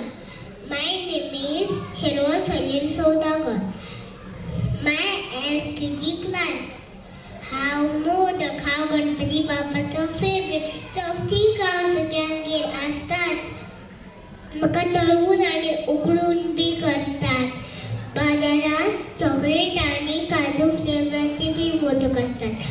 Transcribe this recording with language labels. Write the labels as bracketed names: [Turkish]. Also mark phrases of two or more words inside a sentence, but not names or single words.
[English] my name is शर्व सलील सौदागर. my LKG class. [Konkani] हांव मोदक हांव गणपती बापाचो फेवरेट. चवथी हांव सगळ्यांगेर आसतात. म्हाका तळून आनी उकडून बी करतात. बाजारांत चॉकलेट आनी काजू फ्लेवराचे बी मोदक असतात.